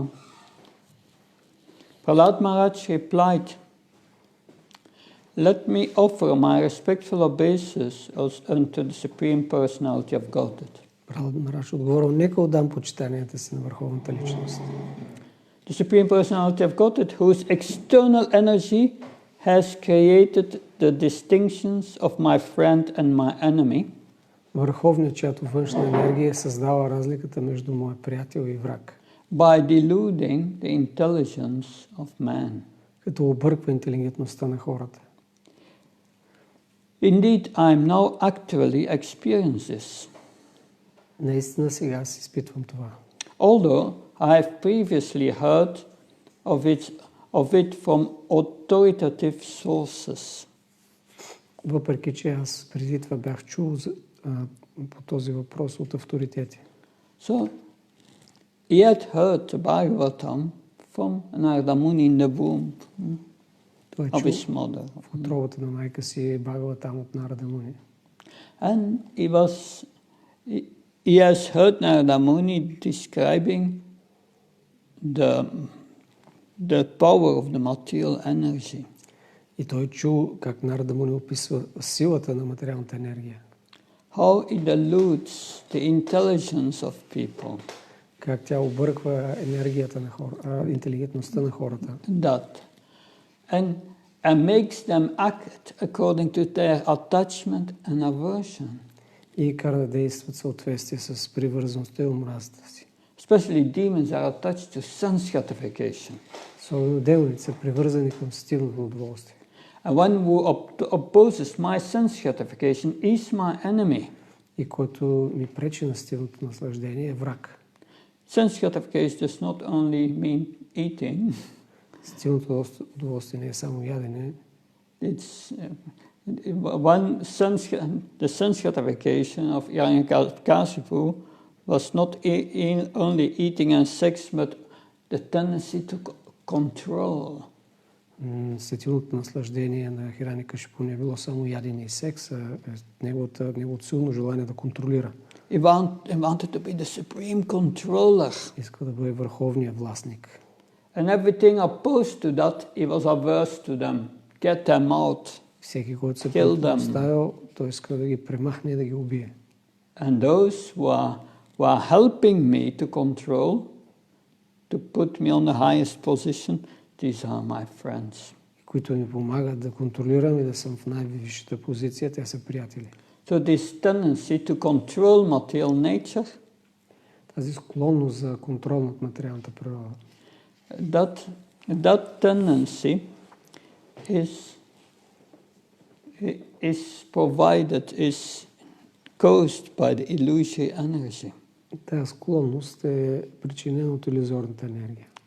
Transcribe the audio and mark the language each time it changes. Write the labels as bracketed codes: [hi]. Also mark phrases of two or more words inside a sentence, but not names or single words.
[en] Prahlat Maharaj replied, let me offer my respectful obeisance unto the Supreme Personality of Godhead. [bg] Прахлад Махарадж отговорил: нека отдам почитанията си на Върховната личност. [en] The Supreme Personality of Godhead, whose external energy has created the distinctions of my friend and my enemy. [bg] Върховният, чиято външна енергия създава разликата между моя приятел и враг. [en] By deluding the intelligence of man. [bg] Като обърква интелигентността на хората. [en] Indeed, I am now actually experiencing this. [bg] Наистина сега си изпитвам това. [en] Although I have previously heard of it from authoritative sources. [bg] Въпреки че аз преди това бях чул по този въпрос от авторитети. [en] So, he had heard the Bhagavatam from Narada Muni in the womb of his mother. [bg] В утробата на майка си Бхагаватам от Нарада Муни. [en] And he has heard Narada Muni describing the power of the material energy. [bg] И той чул как Нарада Муни описва силата на материалната енергия. [en] How it eludes the intelligence of people. [bg] Как тя обърква енергията на интелигентността на хората. [en] That. And makes them act according to their attachment and aversion. [bg] И кара да действат в съответствие с привързаността и омразата си. [en] Especially demons are attached to sense gratification. [bg] Особено демоните са привързани към сетивното удоволствие. [en] And one who opposes my sense gratification is my enemy. [bg] И който ми пречи на сетивното наслаждение е враг. [en] Sense gratification does not only mean eating. [bg] Сетивното удоволствие не е само ядене. [en] It's the sense gratification of Hiranyakashipu was not only eating and sex, but the tendency to control. [bg] Сетивното наслаждение на Хираникашипу не е било само ядене и секс, а неговото силно желание да контролира. [en] He wanted to be the supreme controller. [bg] Иска да бъде върховният властник. [en] And everything opposed to that, he was averse to them. Get them out. [bg] Всеки, който се противопоставил, той иска да ги премахне и да ги убие. [en] And those who are helping me to control, to put me on the highest position, these are my friends. [bg] Които ми помагат да контролирам и да съм в най-висшата позиция, те са приятели. [en] So this tendency to control material nature, [bg] Тази склонност за контрол над материалната природа, [en] that tendency is provided, is caused by the illusory energy. [bg] Тази склонност е причинена от илюзорната енергия.